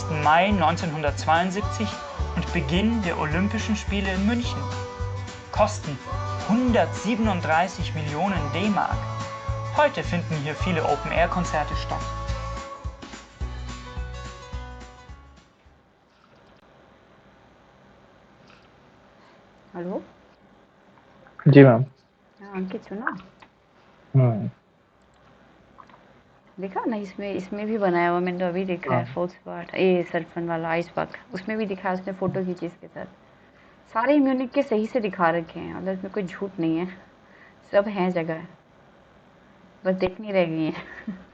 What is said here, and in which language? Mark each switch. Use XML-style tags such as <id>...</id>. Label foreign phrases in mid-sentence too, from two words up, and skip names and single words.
<de>Mai 1972 und Beginn der Olympischen Spiele in München. Kosten 137 Millionen D-Mark. Heute finden hier viele Open-Air-Konzerte statt.</de> <hi>हेलो। जी मैम। हाँ अंकित सुना। हम्म। देखा ना, इसमें इसमें भी बनाया हुआ, मैंने तो अभी देखा है हाँ।</hi> <en>fourth part,</en> <hi>ये सरफन वाला</hi> <en>ice park,</en> <hi>उसमें भी दिखा है, उसने फोटो खींची इसके साथ। सारे म्यूनिक के सही से दिखा रखे हैं, मतलब इसमें कोई झूठ नहीं है, सब हैं जगह, बस देखनी रह गई है।</hi>